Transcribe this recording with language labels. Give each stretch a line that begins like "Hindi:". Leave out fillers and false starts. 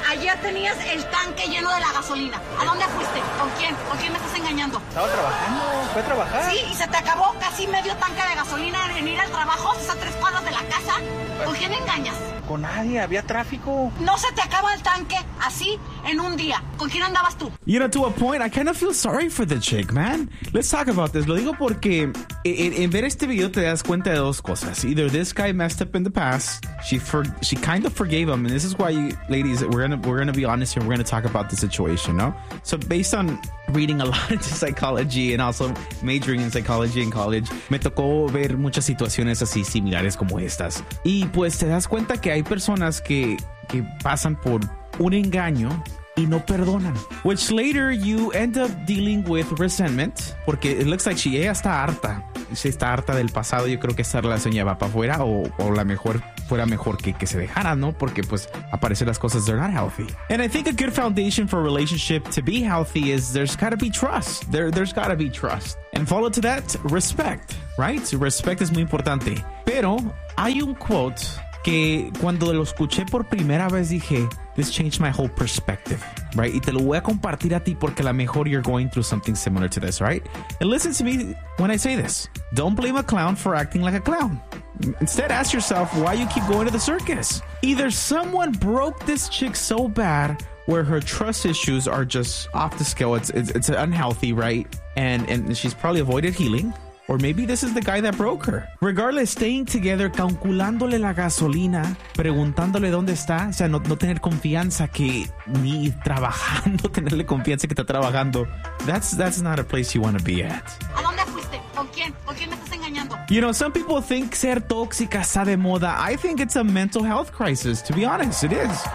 Spanish: Ayer tenías el tanque lleno de la gasolina. ¿A dónde fuiste? ¿Con quién? ¿Con quién me estás engañando? Estaba trabajando. Fue a trabajar. Sí, y se te acabó casi medio tanque de gasolina en ir al trabajo. Estás a tres cuadras de la casa. ¿Con quién engañas? Con nadie. Había tráfico. No se te acaba el tanque así en un día. ¿Con quién andabas tú?
English: You know, to a point, I kind of feel sorry for the chick, man. Let's talk about this.
Spanish: Lo digo porque en ver este video te das cuenta de dos cosas.
English: Either this guy messed up in the past, she kind of forgave him, and this is why, ladies, we're gonna be honest here. We're gonna talk about the situation, no? So based on reading a lot into psychology and also majoring in psychology in college,
Spanish: me tocó ver muchas situaciones así similares como estas. Y pues te das cuenta que hay personas que pasan por un engaño y no perdonan.
English: Which later you end up dealing with resentment,
Spanish: porque
English: it looks like
Spanish: ella está harta. Si está harta del pasado, yo creo que esta relación ya va para afuera, o la mejor fuera mejor que se dejara, ¿no? Porque pues aparecen las cosas,
English: they're not healthy. And I think a good foundation for a relationship to be healthy is there's gotta be trust. There's gotta be trust. And follow to that, respect, right?
Spanish: Respect es muy importante. Pero hay un quote que cuando lo escuché por primera vez dije,
English: this changed my whole perspective, right?
Spanish: Y te lo voy a compartir a ti porque a lo mejor
English: you're going through something similar to this, right? And listen to me when I say this. Don't blame a clown for acting like a clown. Instead, ask yourself why you keep going to the circus. Either someone broke this chick so bad where her trust issues are just off the scale. It's unhealthy, right? And she's probably avoided healing. Or maybe this is the guy that broke her.
Spanish: Regardless, staying together, calculándole la gasolina, preguntándole dónde está, o sea, no tener confianza que ni trabajando, tenerle confianza que está trabajando.
English: That's not a place you want to be at.
Spanish: ¿A dónde fuiste? ¿Con quién? ¿Con quién me estás engañando?
English: You know, some people think
Spanish: ser tóxica está de moda.
English: I think it's a mental health crisis, to be honest, it is.